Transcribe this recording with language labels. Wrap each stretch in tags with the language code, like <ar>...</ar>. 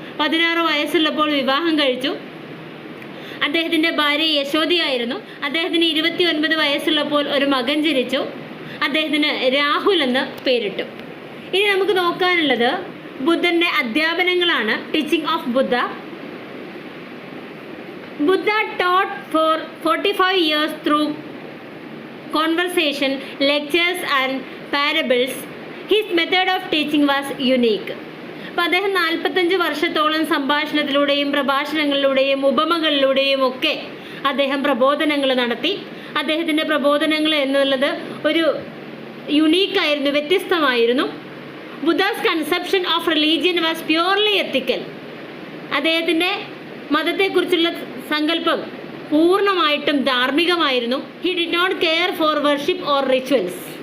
<ml>16 വയസ്സുള്ളപ്പോൾ വിവാഹം കഴിച്ചു. അദ്ദേഹത്തിൻ്റെ ഭാര്യ യശോദയായിരുന്നു. അദ്ദേഹത്തിന് 29 വയസ്സുള്ളപ്പോൾ ഒരു മകൻ ജനിച്ചു. അദ്ദേഹത്തിന് രാഹുൽ എന്ന് പേരിട്ടു. ഇനി നമുക്ക് നോക്കാനുള്ളത് ബുദ്ധൻ്റെ അധ്യാപനങ്ങളാണ്.</ml> <en>Teaching of Buddha. Buddha taught for 45 years through conversation, lectures and parables. His method of teaching was unique.</en> <ml>അപ്പോൾ അദ്ദേഹം 45 വർഷത്തോളം സംഭാഷണത്തിലൂടെയും പ്രഭാഷണങ്ങളിലൂടെയും ഉപമകളിലൂടെയും ഒക്കെ അദ്ദേഹം പ്രബോധനങ്ങൾ നടത്തി. അദ്ദേഹത്തിൻ്റെ പ്രബോധനങ്ങൾ എന്നുള്ളത് ഒരു യുണീക്കായിരുന്നു, വ്യത്യസ്തമായിരുന്നു.</ml> <en>Buddha's conception of religion was purely ethical.</en> <ml>അദ്ദേഹത്തിൻ്റെ മതത്തെക്കുറിച്ചുള്ള സങ്കല്പം പൂർണ്ണമായിട്ടും ധാർമ്മികമായിരുന്നു.</ml> <en>He did not care for worship or rituals.</en>